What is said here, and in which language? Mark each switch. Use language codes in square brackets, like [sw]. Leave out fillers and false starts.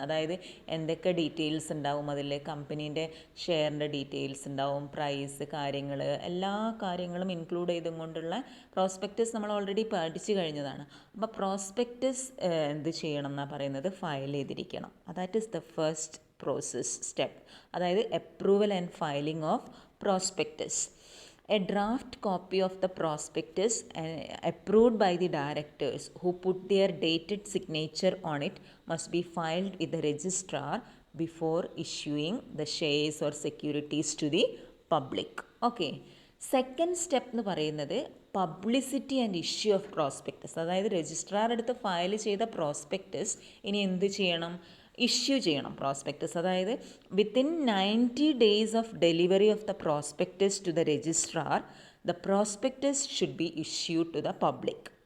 [ml] അതായത് എന്തൊക്കെ ഡീറ്റെയിൽസ് ഉണ്ടാവും അതിൽ, കമ്പനീൻ്റെ ഷെയറിൻ്റെ ഡീറ്റെയിൽസ് ഉണ്ടാവും, പ്രൈസ്, കാര്യങ്ങൾ, എല്ലാ കാര്യങ്ങളും ഇൻക്ലൂഡ് ചെയ്തും കൊണ്ടുള്ള പ്രോസ്പെക്ടസ് നമ്മൾ ഓൾറെഡി പഠിച്ചു കഴിഞ്ഞതാണ്. അപ്പോൾ പ്രോസ്പെക്ടസ് എന്ത് ചെയ്യണം എന്നാണ് പറയുന്നത്, ഫയൽ ചെയ്തിരിക്കണം. [en] that is the first process step, [ml] അതായത് [en] Approval and filing of prospectus. A draft copy of the prospectus approved by the directors who put their dated signature on it must be filed with the registrar before issuing the shares or securities to the public. Okay. Second step [ml] എന്ന് പറയുന്നത് [en] Publicity and issue of prospectus. [ml] അതായത് registrar അടുത്ത് file ചെയ്ത prospectus ഇനി എന്ത് ചെയ്യണം, issue ചെയ്യണം prospectus. അതായത് [en] Within 90 days of delivery of the prospectus to the registrar the prospectus should be issued to the public.